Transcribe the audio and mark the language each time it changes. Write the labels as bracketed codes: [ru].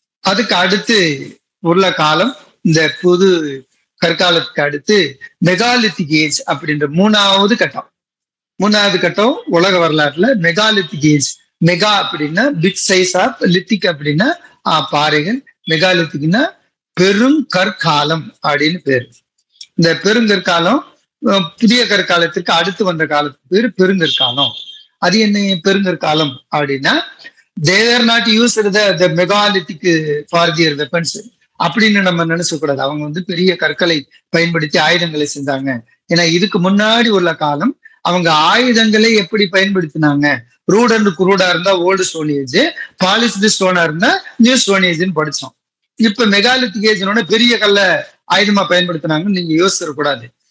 [ta] அதுக்கு அடுத்து உள்ள காலம் இந்த புது கற்காலத்துக்கு அடுத்து மெகாலித்திக் ஏஜ் அப்படின்ற மூணாவது கட்டம் உலக வரலாற்றுல மெகாலித்திக் ஏஜ். மெகா அப்படின்னா பிக் சைஸ் ஆஃப், லித்திக் அப்படின்னா பாறைகள், மெகாலித்திக்னா பெருங்கற்காலம் அப்படின்னு பேரு. இந்த பெருங்கற்காலம் புதிய கற்காலத்திற்கு அடுத்து வந்த காலத்துக்கு பேரு பெருங்கற்காலம். அது என்ன பெருங்கற்காலம் அப்படின்னா [en] they were not used the megalithic for their weapons [ta] அப்படின்னு நம்ம நினைச்ச கூடாது. அவங்க வந்து பெரிய கற்களை பயன்படுத்தி ஆயுதங்களை செஞ்சாங்க. ஏன்னா இதுக்கு முன்னாடி உள்ள காலம் அவங்க ஆயுதங்களை எப்படி பயன்படுத்தினாங்க, ரூட் அண்ட் குரூடா இருந்தா ஓல்டு ஸ்டோன் ஏஜ், பாலிஷ்டு ஸ்டோனா இருந்தா நியூ ஸ்டோன் ஏஜ்னு படிச்சோம். இப்ப மெகாலித்திக் ஏஜ்னோட பெரிய கல்ல ஆயுதமா பயன்படுத்தினாங்கன்னு நீங்க யோசிச்சிடக்கூடாது.